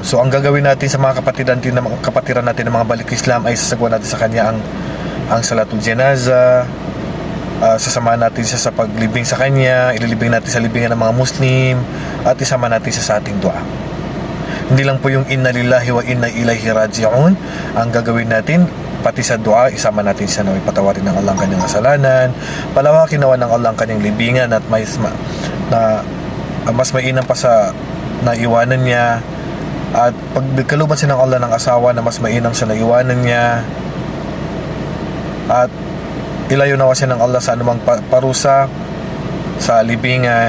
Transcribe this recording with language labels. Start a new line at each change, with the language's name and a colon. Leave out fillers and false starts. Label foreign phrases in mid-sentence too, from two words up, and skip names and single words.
Filipino: So ang gagawin natin sa mga kapatiran natin ng mga balik Islam ay sasagawa natin sa kanya ang
Arabic: صلاة الجنازة.
Filipino: Sasamahan natin siya sa paglibing sa kanya, ililibing natin sa libingan ng mga Muslim, at isama natin siya sa ating dua. Hindi lang po yung
Arabic: إنا لله وإنا إليه راجعون
Filipino: ang gagawin natin, pati sa dua isama natin siya na ipatawarin ng Allah ang kanyang kasalanan, palawakin nawa ng Allah ang kanyang libingan, at mas mainam pa sa naiwanan niya, at pagkaluban siya ng Allah ng asawa na mas mainam sa naiwanan niya, at ilayo nawa siya ng Allah sa anumang parusa sa libingan.